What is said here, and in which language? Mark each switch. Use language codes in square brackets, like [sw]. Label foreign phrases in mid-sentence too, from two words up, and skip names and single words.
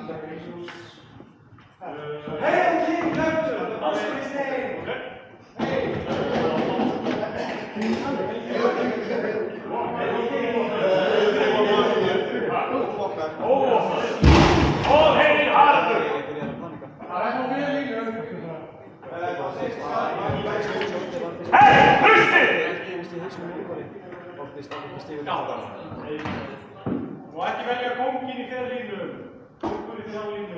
[en] Hail King Arthur, the most of his name. All hail Haraldur! [is] Hey, hlustið! Og ekki velja kónginn í þeirra línu. Kóngur í þeirra línu.